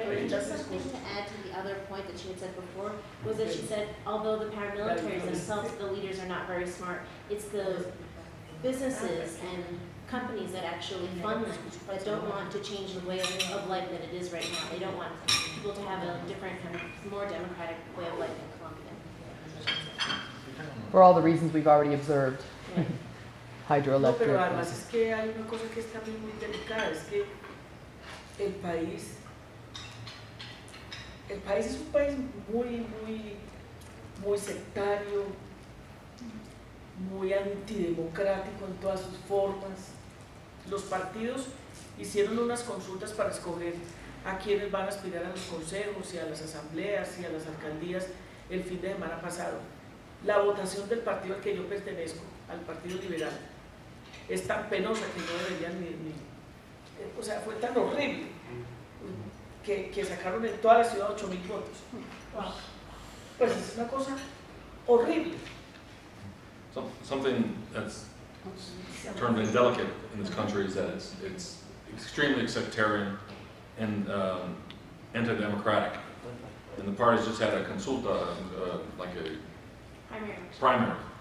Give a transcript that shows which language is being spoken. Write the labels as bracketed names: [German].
[English] Just something to add to the other point that she had said before was that she said, although the paramilitaries themselves, the leaders are not very smart, it's the businesses and companies that actually fund them that don't want to change the way of life that it is right now. They don't want people to have a different kind of more democratic way of life in Colombia. For all the reasons we've already observed. Yeah. [Spanish] No, pero además es que hay una cosa que es también muy delicada, es que el país es un país muy sectario, muy antidemocrático en todas sus formas. Los partidos hicieron unas consultas para escoger a quienes van a aspirar a los consejos y a las asambleas y a las alcaldías el fin de semana pasado. La votación del partido al que yo pertenezco, al Partido Liberal, es tan penosa que no deberían o sea, fue tan horrible que sacaron en toda la ciudad 8.000 votos. Pues es una cosa horrible. [English] Something that's turned indelicate in this country is that it's extremely sectarian and anti-democratic. And the parties just had a consulta, like a primary.